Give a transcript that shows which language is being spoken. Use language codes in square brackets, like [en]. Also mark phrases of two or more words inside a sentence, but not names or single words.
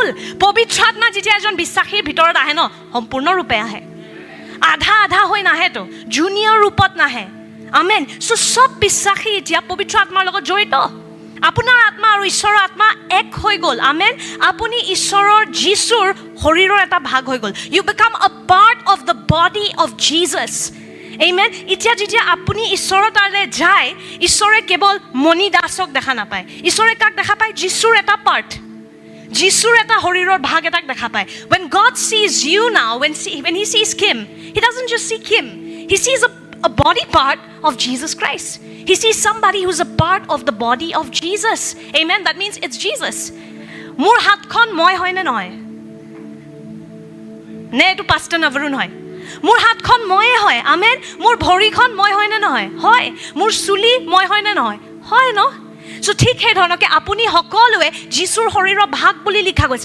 [as] পবিত্ৰ আত্মা যেতিয়া এজন বিশ্বাসীৰ ভিতৰত আহে ন, সম্পূৰ্ণৰূপে আহে, আধা আধা হৈ নাহেতো, জুনিয়ৰ ৰূপত নাহে। আমেন। চ' চব বিশ্বাসী এতিয়া পবিত্ৰ আত্মাৰ লগত জড়িত। আপোনাৰ আত্মা আৰু ঈশ্বৰৰ আত্মা এক হৈ গ'ল। আমেন। আপুনি ঈশ্বৰৰ যীশুৰ শৰীৰৰ এটা ভাগ হৈ গ'ল। [en] You become a part of the body of Jesus. [as] আমেন। এতিয়া যেতিয়া আপুনি ঈশ্বৰৰ তালৈ যায়, ঈশ্বৰে কেৱল মণি দাসক দেখা নাপায়, ঈশ্বৰে কাক দেখা পায়? যীশুৰ এটা পাৰ্ট, যীশুৰ এটা শৰীৰৰ ভাগ এটাক দেখা পায়। [en] When God sees you now, when he sees Kim, he doesn't just see Kim, he sees a body part of Jesus Christ. He sees somebody who's a part of the body of Jesus. Amen. That means it's Jesus. [as] মোৰ হাতখন মই হয় নে নহয়? নে এইটো পাষ্টাৰ নৱৰুণ হয়? মোৰ হাতখন ময়ে হয়, আমেন। মোৰ ভৰিখন মই হয় নে নহয়? হয়। মোৰ চুলি মই হয় নে নহয়? হয় ন? চ' ঠিক সেই ধৰণকে আপুনি সকলোৱে যীশুৰ শৰীৰৰ ভাগ বুলি লিখা গৈছে।